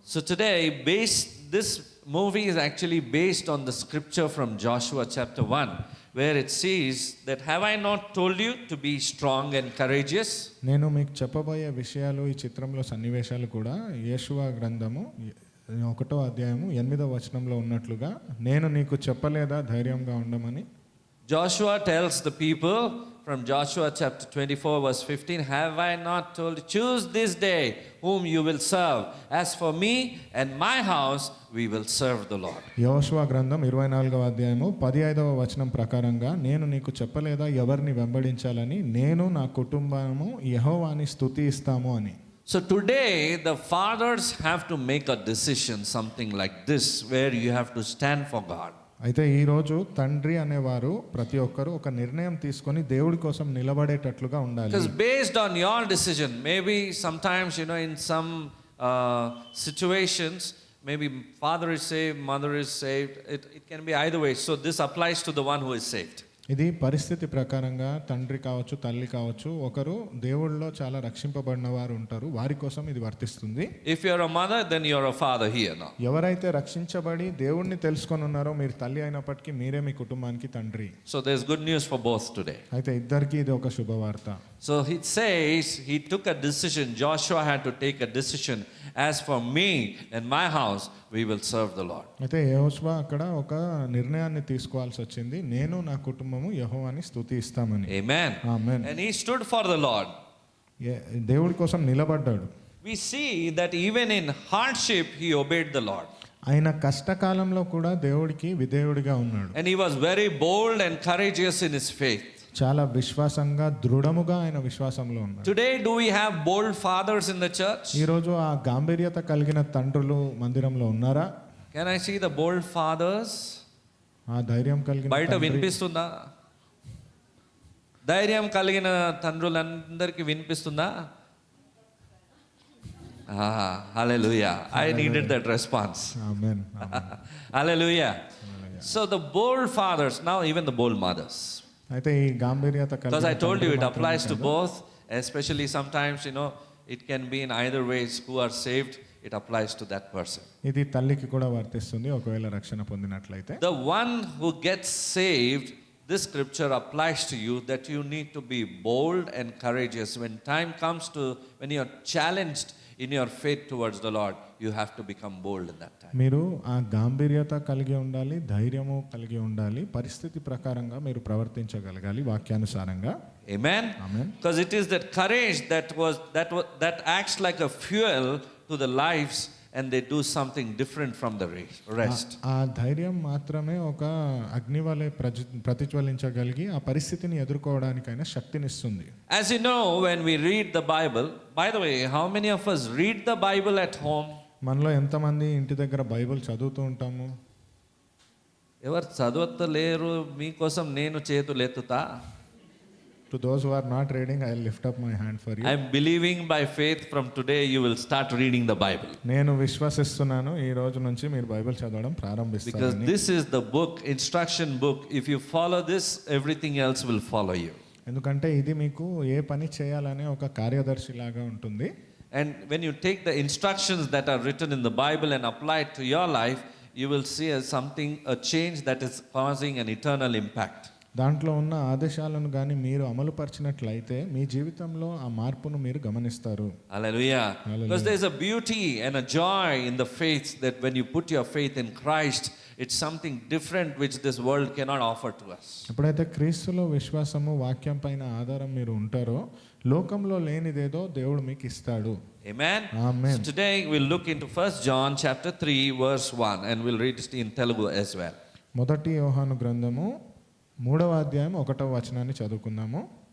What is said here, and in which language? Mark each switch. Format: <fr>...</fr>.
<en>So today, this movie is actually based on the scripture from Joshua chapter 1, where it says that, have I not told you to be strong and courageous?</en> <te>నేను మీకు చెప్పబోయే విషయాలు, ఈ చిత్రంలో సన్నివేశాలు కూడా యేషువా గ్రంథము 1వ అధ్యాయము 8వ వచనంలో ఉన్నట్లుగా, నేను నీకు చెప్పలేదా ధైర్యంగా ఉండమని.</te> <en>Joshua tells the people from Joshua chapter 24 verse 15, have I not told you, choose this day whom you will serve. As for me and my house, we will serve the Lord.</en> <te>యోషువ గ్రంథం 24వ అధ్యాయము 15వ వచనం ప్రకారంగా, నేను నీకు చెప్పలేదా ఎవరిని వెంబడించాలని, నేను నా కుటుంబము యెహోవాని స్తుతిస్తాము అని.</te> <en>So today the fathers have to make a decision, something like this, where you have to stand for God.</en> <te>అయితే ఈరోజు తండ్రి అనేవారు ప్రతి ఒక్కరు ఒక నిర్ణయం తీసుకొని దేవుడి కోసం నిలబడేటట్లుగా ఉండాలి.</te> <en>Because based on your decision, maybe sometimes, in some situations, maybe father is saved, mother is saved. It can be either way. So this applies to the one who is saved.</en> <te>ఇది పరిస్థితి ప్రకారంగా తండ్రి కావచ్చు, తల్లి కావచ్చు, ఒకరు దేవుళ్ళలో చాలా రక్షింపబడిన వారు ఉంటారు, వారి కోసం ఇది వర్తిస్తుంది.</te> <en>If you're a mother, then you're a father here now.</en> <te>ఎవరైతే రక్షించబడి దేవుణ్ణి తెలుసుకొని ఉన్నారో, మీరు తల్లి అయినప్పటికీ మీరే మీ కుటుంబానికి తండ్రి.</te> <en>So there's good news for both today.</en> <te>అయితే ఇద్దరికి ఇది ఒక శుభవార్త.</te> <en>So it says he took a decision. Joshua had to take a decision. As for me and my house, we will serve the Lord.</en> <te>అయితే యెహోషువ అక్కడ ఒక నిర్ణయాన్ని తీసుకోవాల్సి వచ్చింది, నేను నా కుటుంబము యెహోవాని స్తుతిస్తామని.</te> <en>Amen.</en> <te>Amen.</te> <en>And he stood for the Lord.</en> <te>దేవుడి కోసం నిలబడ్డాడు.</te> <en>We see that even in hardship, he obeyed the Lord.</en> <te>ఆయన కష్టకాలంలో కూడా దేవుడికి విధేయుడిగా ఉన్నాడు.</te> <en>And he was very bold and courageous in his faith.</en> <te>చాలా విశ్వాసంగా, దృఢముగా ఆయన విశ్వాసంలో ఉన్నాడు.</te> <en>Today, do we have bold fathers in the church?</en> <te>ఈ రోజు ఆ గాంభీర్యత కలిగిన తండ్రులు మందిరంలో ఉన్నారా?</te> <en>Can I see the bold fathers?</en> <te>ఆ ధైర్యం కలిగిన బయట తండ్రి. వినిపిస్తుందా? ధైర్యం కలిగిన తండ్రులందరికీ వినిపిస్తుందా?</te> <en>Hallelujah. I needed that response.</en> <te>Amen.</te> <en>Hallelujah. So the bold fathers, now even the bold mothers.</en> <te>అయితే ఈ గాంభీర్యత</te> <en>Because I</en> <te>కలిగిన</te> <en>told you it</en> <te>తండ్రులు</te> <en>applies to</en> <te>మాత్రమే కాదు.</te> <en>both, especially sometimes, it can be in either ways. Who are saved, it applies to that person.</en> <te>ఇది తల్లికి కూడా వర్తిస్తుంది ఒకవేళ రక్షణ పొందినట్లయితే.</te> <en>The one who gets saved, this scripture applies to you, that you need to be bold and courageous. When time comes to, when you're challenged in your faith towards the Lord, you have to become bold in that time.</en> <te>మీరు ఆ గాంభీర్యత కలిగి ఉండాలి, ధైర్యము కలిగి ఉండాలి, పరిస్థితి ప్రకారంగా మీరు ప్రవర్తించగలగాలి వాక్యానుసారంగా.</te> <en>Amen? Amen. Because it is that courage that acts like a fuel to the lives, and they do something different from the rest.</en> <te>ఆ ధైర్యం మాత్రమే ఒక అగ్ని వలె ప్రతిజ్వలించగలిగి ఆ పరిస్థితిని ఎదుర్కోవడానికైనా శక్తినిస్తుంది.</te> <en>As you know, when we read the Bible, by the way, how many of us read the Bible at home?</en> <te>మనలో ఎంతమంది ఇంటి దగ్గర బైబిల్ చదువుతూ ఉంటాము? ఎవరు చదవత్తలేరు? మీకోసం నేను చేతులు ఎత్తుతా.</te> <en>To those who are not reading, I will lift up my hand for you. I am believing by faith from today you will start reading the Bible.</en> <te>నేను విశ్వసిస్తున్నాను ఈ రోజు నుంచి మీరు బైబిల్ చదవడం</te> <en>Because</en> <te>ప్రారంభిస్తారని.</te> <en>this is the book, instruction book. If you follow this, everything else will follow you.</en> <te>ఎందుకంటే ఇది మీకు ఏ పని చేయాలనే ఒక కార్యదర్శి లాగా ఉంటుంది.</te> <en>And when you take the instructions that are written in the Bible and apply it to your life, you will see a change that is causing an eternal impact.</en> <te>దాంట్లో ఉన్న ఆదేశాలను కానీ మీరు అమలుపరిచినట్లయితే మీ జీవితంలో ఆ మార్పును మీరు గమనిస్తారు.</te> <en>Hallelujah. Because there is a beauty and a joy in the faith that when you put your faith in Christ, it's something different which this world cannot offer to us.</en> <te>ఎప్పుడైతే క్రీస్తులో విశ్వాసము వాక్యం పైన ఆధారం మీరు ఉంటారో లోకంలో లేనిదేదో దేవుడు మీకు ఇస్తాడు.</te> <en>Amen. Amen. So today we'll look into 1 John chapter 3 verse 1 and we'll read it in Telugu as well.</en> <te>మొదటి యోహాను గ్రంథము 3వ అధ్యాయం 1వ వచనాన్ని చదువుకుందాము.</te>